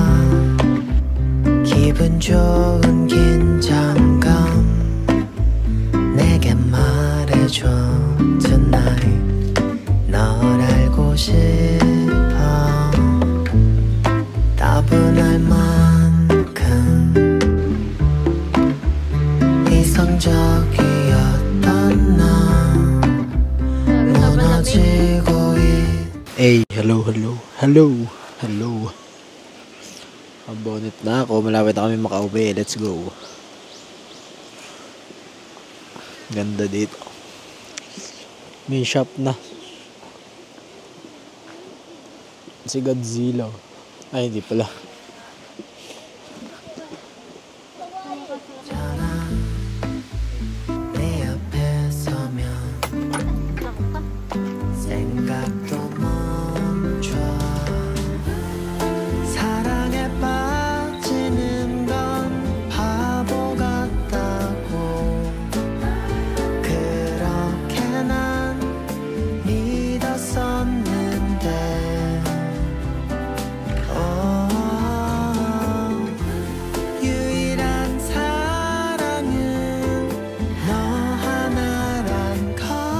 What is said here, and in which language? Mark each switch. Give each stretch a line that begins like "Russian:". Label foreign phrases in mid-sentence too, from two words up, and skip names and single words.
Korean: 기분 좋은 긴장감 내게 말해줘
English: tonight
Korean: 널 알고 싶어 따분할 만큼 이성적이었던 나 무너지고
Filipino: Hey, hello. Ang bonnet na ako. Malapit na kami makauwi.
English: Let's go.
Filipino: Ganda dito. May shop na. Si Godzilla. Ay, hindi pala.
Korean: 내 옆에 서면 생각도 멈춰 사랑에 빠지는 건 바보 같다고 그렇게 난 믿었었는데 유일한 사랑은 너 하나란 걸